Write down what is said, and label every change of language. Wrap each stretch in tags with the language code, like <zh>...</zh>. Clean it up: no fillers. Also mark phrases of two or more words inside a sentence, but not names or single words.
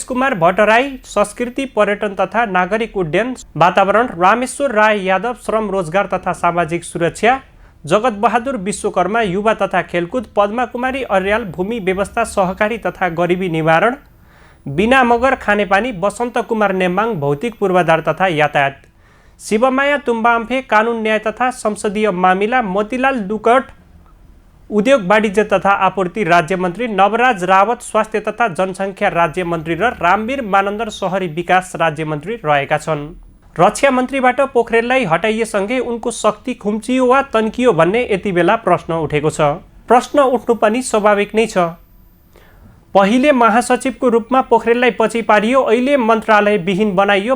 <ne>कुमार भट्टराई संस्कृति पर्यटन तथा नागरिक उड्डयन वातावरण, रामेश्वर राय यादव श्रम रोजगार तथा सामाजिक सुरक्षा, जगत बहादुर विश्वकर्मा युवा तथा खेलकुद, पद्मा कुमारी अर्याल भूमि व्यवस्था सहकारी तथा गरिबी निवारण, बिना मगर खानेपानी, वसन्त कुमार नेमाङ भौतिक पूर्वाधार तथा यातायात, शिवमाया तुम्बाम्फे कानुन न्याय तथा संसदीय मामिला, मोतीलाल दुकट उद्योग वाणिज्य तथा आपूर्ति राज्य मन्त्री, नवराज रावत स्वास्थ्य तथा जनसङ्ख्या राज्य मन्त्री र रामवीर मानन्दर शहरी विकास राज्य मन्त्री रहेका छन्। रक्षा मन्त्रीबाट पोखरेललाई हटाइएसँगै उनको शक्ति खुम्चियो वा तन्कियो भन्ने यति बेला प्रश्न उठेको छ। प्रश्न उठ्नु पनि स्वाभाविक नै छ। पहिले महासचिवको रूपमा पोखरेललाई पछि पारियो, अहिले मन्त्रालय विहीन बनाइयो।</ne>